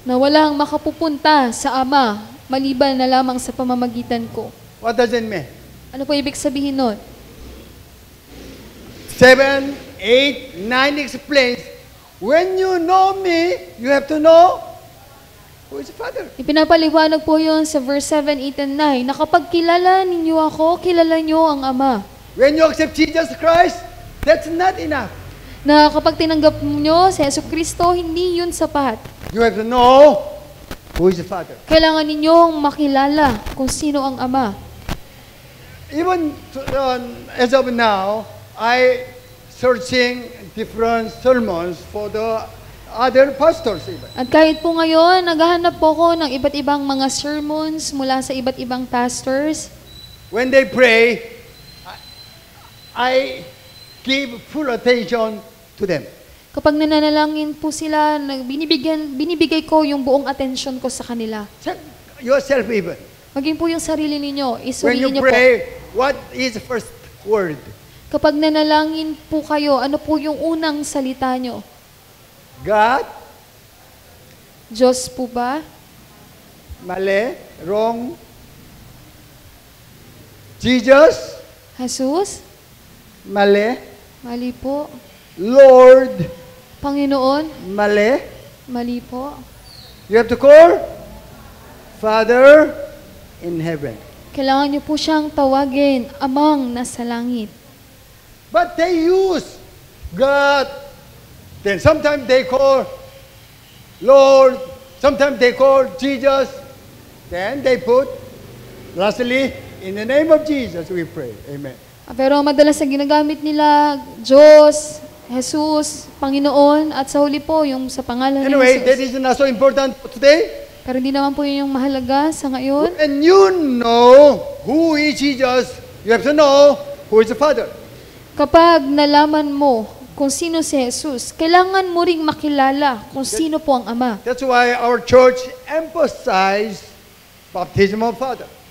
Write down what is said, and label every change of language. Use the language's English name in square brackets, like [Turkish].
[Filipino] Na walang makapupunta sa Ama maliban na lamang sa pamamagitan ko. [English] What does it mean? [Filipino] Ano po ibig sabihin nun? [English] 7, 8, 9 explains, when you know me, you have to know who is the Father. [Filipino] Ipinapaliwanag po yun sa verse 7, 8, and 9 na kapag kilala ninyo ako, kilala nyo ang Ama. [English] When you accept Jesus Christ, that's not enough. [Filipino] Na kapag tinanggap nyo si Yesu Kristo, hindi yun sapat. [English] You have to know who is the Father. [Filipino] Kailangan ninyong makilala kung sino ang Ama. [English] Even as of now, I searching different sermons for the other pastors even. [Filipino] At kahit po ngayon, naghahanap po ko ng iba't ibang mga sermons mula sa iba't ibang pastors. [English] When they pray, I give full attention to them. [Filipino] Kapag nananalangin po sila, binibigay ko yung buong atensyon ko sa kanila. [English] Check yourself even. [Filipino] Maging po yung sarili ninyo, [English] When [Filipino] isuriin [English] you [Filipino] niyo po. [English] pray, what is the first word? [Filipino] Kapag nanalangin po kayo, ano po yung unang salita nyo? [English] God, [Filipino] Diyos po ba? mali, [English] wrong. Jesus, [Filipino] Jesus? mali. Mali po. [English] Lord, [Filipino] Panginoon? mali. Mali po. [English] You have to call Father in heaven. [Filipino] Kailangan niyo po siyang tawagin, Amang nasa langit. [English] But they use God. Then sometimes they call Lord. Sometimes they call Jesus. Then they put, lastly, in the name of Jesus we pray. Amen. [Filipino] Pero madalas na ginagamit nila, Diyos, Jesus, Panginoon, at sa huli po, yung sa pangalan [English] Anyway, [Filipino] ni [English] that [Filipino] Jesus. [English] is not so important for today. [Filipino] Pero hindi naman po yun yung mahalaga sa ngayon. [English] When you know who is Jesus, you have to know who is the Father. [Filipino] Kapag nalaman mo kung sino si Jesus, kailangan mo ring makilala kung sino po ang Ama. [English] That's why our church emphasizes baptism of Father.